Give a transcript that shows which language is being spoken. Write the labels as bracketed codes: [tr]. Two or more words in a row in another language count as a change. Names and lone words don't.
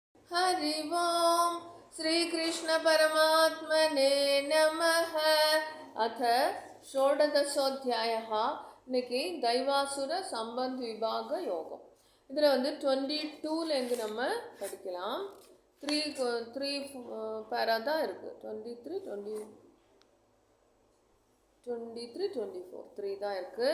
[sa] हरि ओम श्री कृष्ण परमात्मने नमः। अथ षोडशोऽध्यायः [ta] இன்னைக்கு தைவாசுர சம்பந்த் விபாக யோகம். இதில் 22லேருந்து நம்ம படிக்கலாம். [en] three para [ta] தான் இருக்குது. 23, 24 3 தான் இருக்குது.